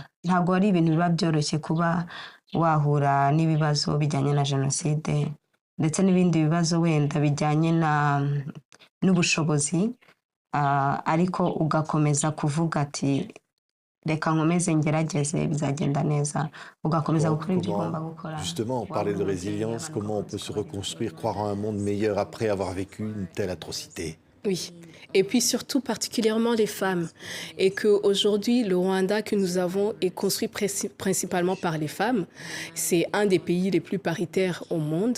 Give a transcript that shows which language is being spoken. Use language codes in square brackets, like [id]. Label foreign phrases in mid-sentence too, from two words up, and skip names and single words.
[rw] Ntago ari ibintu biba byoroshye kuba wahura n'ibibazo bijyanye na jenoside ndetse n'ibindi bibazo wenda bijyanye n'ubushobozi, ariko ugakomeza kuvuga ati reka nkomeze ngerageze bizagenda neza ugakomeza gukora ibyo ugomba gukora [fr] Justement, on parlait de résilience, comment on peut se reconstruire, croire en un monde meilleur après avoir vécu une telle atrocité. Oui, et puis surtout particulièrement les femmes. Et qu'aujourd'hui, le Rwanda que nous avons est construit principalement par les femmes. C'est un des pays les plus paritaires au monde.